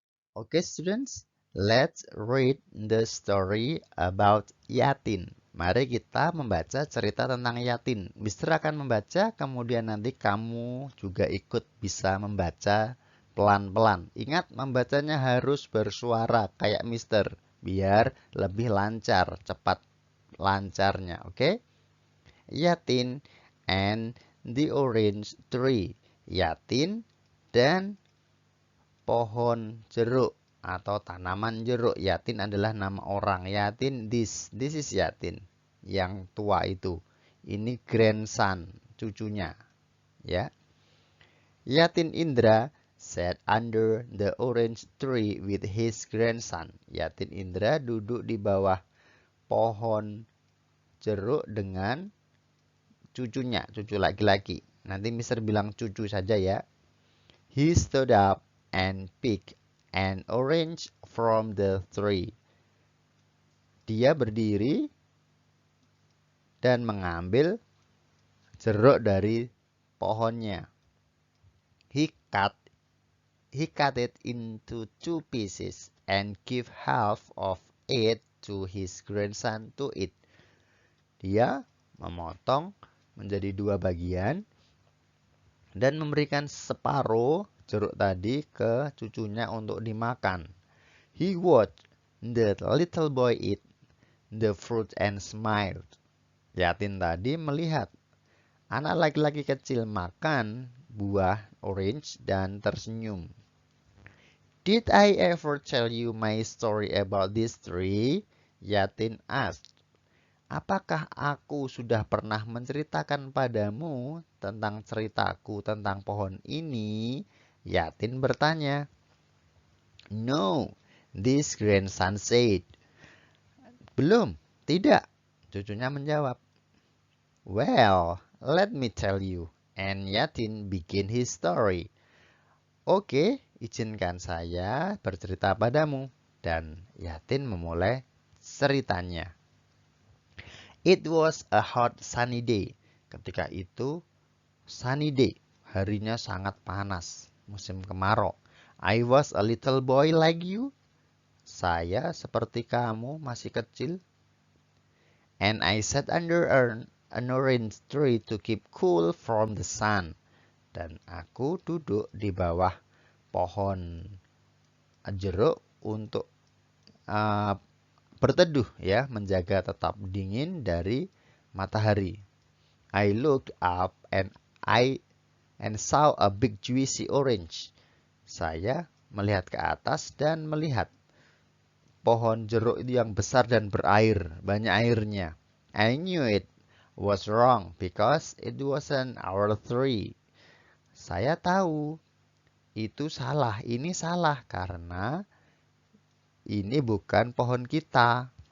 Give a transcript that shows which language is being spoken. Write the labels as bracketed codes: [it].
[en] Okay, students, let's read the story about Yatin. [id] Mari kita membaca cerita tentang Yatin. Mister akan membaca, kemudian nanti kamu juga ikut bisa membaca pelan-pelan. Ingat, membacanya harus bersuara kayak Mister, biar lebih lancar, cepat lancarnya, oke? [en] Yatin and the orange tree. [id] Yatin dan pohon jeruk atau tanaman jeruk. Yatin adalah nama orang. [en] Yatin, this is Yatin, [id] yang tua itu. Ini grandson, cucunya, ya. [en] Yatin Indra sat under the orange tree with his grandson. [id] Yatin Indra duduk di bawah pohon jeruk dengan cucunya, cucu laki-laki. Nanti Mister bilang cucu saja ya. [en] He stood up and picked an orange from the tree. [id] Dia berdiri dan mengambil jeruk dari pohonnya. [en] He cut he cut it into two pieces and gave half of it to his grandson to eat. [id] Dia memotong menjadi dua bagian dan memberikan separuh jeruk tadi ke cucunya untuk dimakan. [en] He watched the little boy eat the fruit and smiled. [id] Yatin tadi melihat anak laki-laki kecil makan buah orange dan tersenyum. [en] Did I ever tell you my story about this tree? Yatin asked. [id] Apakah aku sudah pernah menceritakan padamu tentang ceritaku tentang pohon ini? Yatin bertanya. [en] No, this grandson said. [id] Belum, tidak. Cucunya menjawab. [en] Well, let me tell you. And Yatin begin his story. [id] Oke, izinkan saya bercerita padamu. Dan Yatin memulai ceritanya. [en] It was a hot sunny day. [id] Ketika itu, sunny day. Harinya sangat panas. Musim kemarau. [en] I was a little boy like you. [id] Saya seperti kamu masih kecil. [en] And I sat under an orange tree to keep cool from the sun. [id] Dan aku duduk di bawah pohon jeruk untuk uh, berteduh ya, menjaga tetap dingin dari matahari. [en] I looked up and saw a big juicy orange. [id] Saya melihat ke atas dan melihat pohon jeruk itu yang besar dan berair, banyak airnya. [en] I knew it was wrong because it wasn't our tree. [id] Saya tahu itu salah, ini salah karena ini bukan pohon kita.